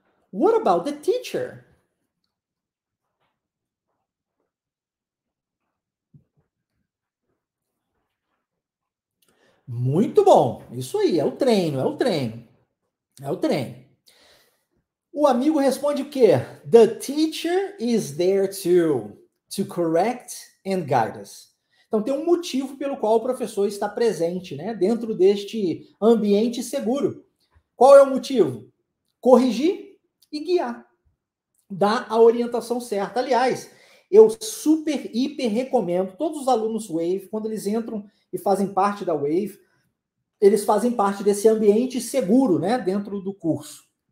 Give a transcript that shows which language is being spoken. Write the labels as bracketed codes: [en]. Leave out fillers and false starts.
[en] What about the teacher? [pt] Muito bom. Isso aí, é o treino, é o treino. É o treino. O amigo responde o quê? [en] The teacher is there to correct and guide us. [pt] Então tem um motivo pelo qual o professor está presente, né, dentro deste ambiente seguro. Qual é o motivo? Corrigir e guiar. Dar a orientação certa. Aliás, eu super, hiper recomendo todos os alunos Wave, quando eles entram e fazem parte da Wave, eles fazem parte desse ambiente seguro, né, dentro do curso.